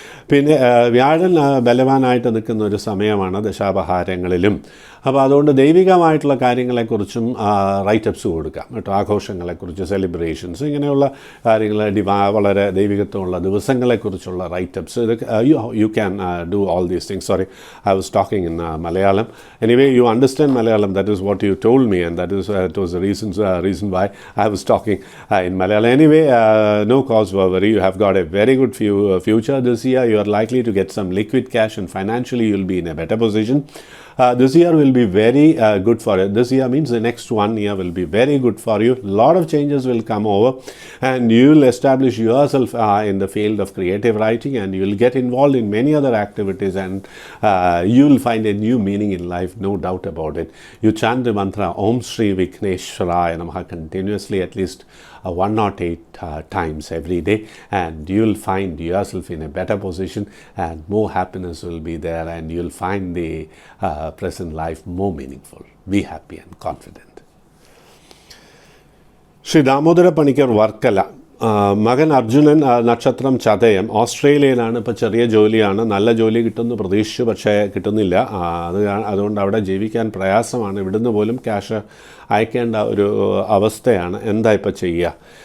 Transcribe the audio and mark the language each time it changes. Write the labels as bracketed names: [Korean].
[Malayalam] പിന്നെ വ്യാഴൻ ബലവാനായിട്ട് നിൽക്കുന്ന ഒരു സമയമാണ് ദശാപഹാരങ്ങളിലും. അപ്പോൾ അതുകൊണ്ട് ദൈവികമായിട്ടുള്ള കാര്യങ്ങളെക്കുറിച്ചും റൈറ്റപ്സ് കൊടുക്കാം കേട്ടോ. ആഘോഷങ്ങളെക്കുറിച്ച്, സെലിബ്രേഷൻസ്, ഇങ്ങനെയുള്ള കാര്യങ്ങൾ, വളരെ ദൈവികത്വമുള്ള ദിവസങ്ങളെക്കുറിച്ചുള്ള റൈറ്റപ്സ്, ഇത് [English] You can do all these things. Sorry, I was talking in Malayalam. Anyway you understand Malayalam. That is what you told me and that was the reason why I was talking in Malayalam. Anyway, no cause for worry. You have got a very good future this year. You are likely to get some liquid cash and financially you will be in a better position. This year will be very good for you. This year means the next 1 year will be very good for you. Lot of changes will come over, and you will establish yourself in the field of creative writing, and you will get involved in many other activities, and you will find a new meaning in life, no doubt about it. You chant the mantra Om Shri Vikneshwaraya Namaha continuously at least 108 times every day, and you will find yourself in a better position, and more happiness will be there, and you will find the present life more meaningful. Be happy and confident. [Malayalam] Shri Damodara Panikar Varkala, മകൻ അർജുനൻ, നക്ഷത്രം ചതയം, ഓസ്ട്രേലിയയിലാണ്. ഇപ്പോൾ ചെറിയ ജോലിയാണ്, നല്ല ജോലി കിട്ടുമെന്ന് പ്രതീക്ഷിച്ചു, പക്ഷേ കിട്ടുന്നില്ല. അതുകൊണ്ട് അവിടെ ജീവിക്കാൻ പ്രയാസമാണ്. ഇവിടുന്ന് പോലും ക്യാഷ് അയക്കേണ്ട ഒരു അവസ്ഥയാണ്. എന്താ ഇപ്പോൾ ചെയ്യുക?